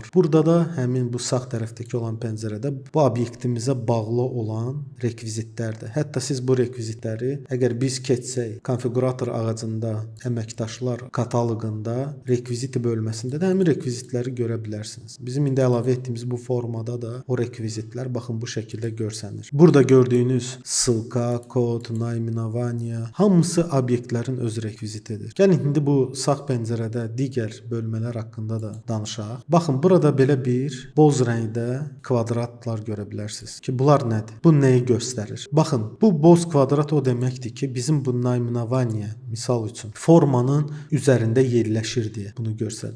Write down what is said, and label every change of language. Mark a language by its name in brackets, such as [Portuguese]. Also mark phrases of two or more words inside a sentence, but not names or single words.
[Azerbaijani] Burada da həmin bu sağ tərəfdəki olan pəncərədə bu obyektimizə bağlı olan rekvizitlərdir. Hətta siz bu rekvizitləri əgər biz keçsək konfigurator ağacında əməkdaşlar kataloqunda rekviziti bölməsində də həmin rekvizitləri görə bilərsiniz. Bizim indi əlavə etdiyimiz bu formada da o rekvizitlər baxın bu şəkildə görsənir. Burada gördüyünüz ссылка, kod, naименование hamısı obyektlərin öz rekvizitidir. Gəlin indi bu sağ pəncərədə digər bölmələr haqqında da danışaq. Baxın burada belə bir boz rəngdə kvadratlar görə bilərsiniz ki, bunlar nədir? Bu nəyi göstərir? Baxın, bu boz kvadrat o deməkdir ki, bizim bu naименование misal üçün formanın üzərində yerləşir deyə bunu göstərir.